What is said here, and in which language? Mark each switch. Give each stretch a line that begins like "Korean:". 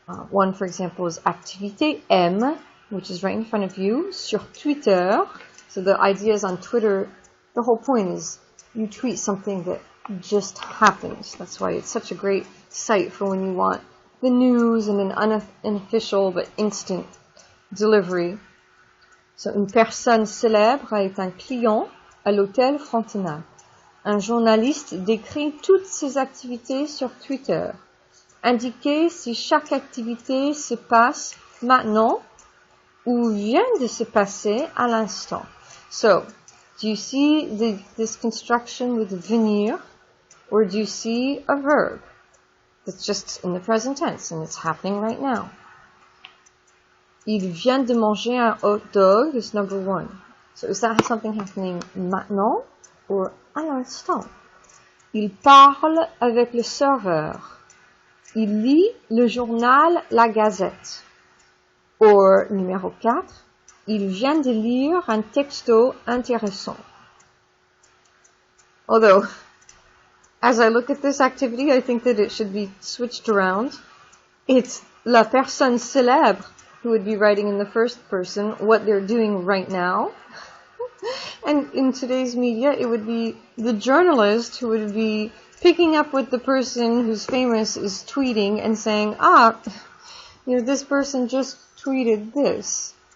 English: One, for example, is activité M, which is right in front of you,
French: sur Twitter.
English: So the idea is on Twitter, the whole point is you tweet something that just happened. That's why it's such a great site for when you want the news and an unofficial but instant delivery.
French: So, une personne célèbre est un client à l'hôtel Frontenac. Un journaliste décrit toutes ses activités sur Twitter. Indiquez si chaque activité se passe maintenant ou vient de se passer à l'instant.
English: So, do you see this construction with venir, or do you see a verb that's just in the present tense and it's happening right now?
French: Il vient de manger un hot dog
English: is number one. So is that something happening maintenant or
French: à l'instant? Il parle avec le serveur. Il lit le journal La Gazette. Or, numéro 4, il vient de lire un texto intéressant.
English: Although, as I look at this activity, I think that it should be switched around. It's
French: la personne célèbre
English: who would be writing in the first person what they're doing right now. And in today's media, it would be the journalist who would be picking up what the person who's famous is tweeting and saying, this person just tweeted this.